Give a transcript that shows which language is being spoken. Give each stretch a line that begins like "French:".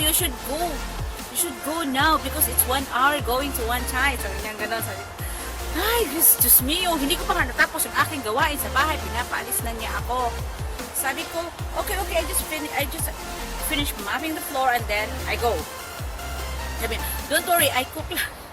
English: You should go now because it's 1 hour going to Wan Chai.
Filipino: Sabi niya gano'n. Sabi ko, ay, Diyos mio. Hindi ko pa nga natapos yung aking gawain sa bahay. Pinapaalis na niya ako. Sabi ko,
English: okay, I just finish mopping the floor and then I go.
Filipino: Sabi niya,
English: don't worry, I cook lang.